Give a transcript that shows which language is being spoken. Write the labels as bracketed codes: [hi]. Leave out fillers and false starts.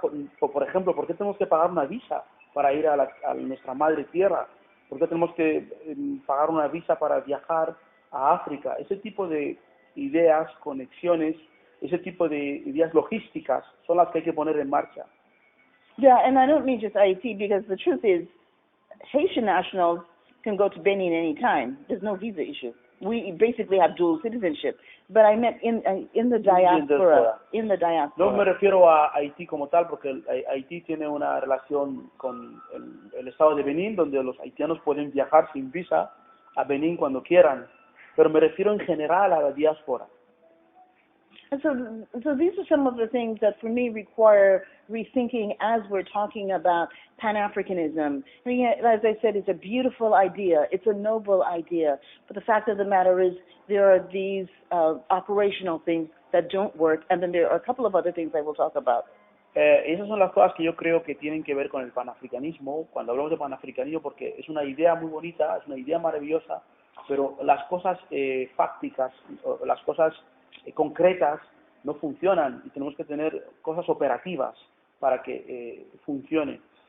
[es] Por ejemplo, ¿por qué tenemos que pagar una visa para ir a nuestra madre tierra? ¿Por qué tenemos que pagar una visa para viajar a África? Ese tipo de ideas, conexiones, ese tipo de ideas logísticas son las que hay que poner en marcha. [en] Yeah, and I don't mean just Haiti, because the truth is, Haitian nationals can go to Benin anytime. There's no visa issue. We basically have dual citizenship. But I meant in the diaspora. In the diaspora. [es] No me refiero a Haití como tal, porque Haití tiene una relación con el estado de Benín, donde los haitianos pueden viajar sin visa a Benín cuando quieran. Pero me refiero en general a la diáspora. [en] And so these are some of the things that for me require rethinking as we're talking about Pan-Africanism. I mean, as I said, it's a beautiful idea. It's a noble idea. But the fact of the matter is there are these operational things that don't work, and then there are a couple of other things I will talk about. [es] Esas son las cosas que yo creo que tienen que ver con el panafricanismo, cuando hablamos de panafricanismo, porque es una idea muy bonita, es una idea maravillosa, pero las cosas fácticas, las cosas concretas no funcionan y tenemos que tener cosas operativas para que funcione.